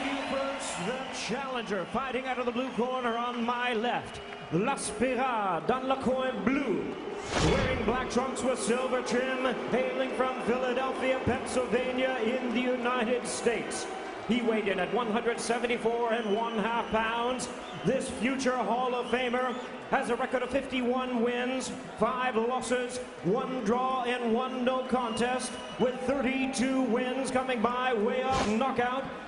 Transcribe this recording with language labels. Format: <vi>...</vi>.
<en>First, the challenger fighting out of the blue corner on my left.</en> <fr>L'Aspera dans le coin blue.</fr> <en>Wearing black trunks with silver trim, hailing from Philadelphia, Pennsylvania in the United States. He weighed in at 174 1/2 pounds. This future Hall of Famer has a record of 51 wins, 5 losses, 1 draw, and 1 no contest, with 32 wins coming by way of knockout.</en>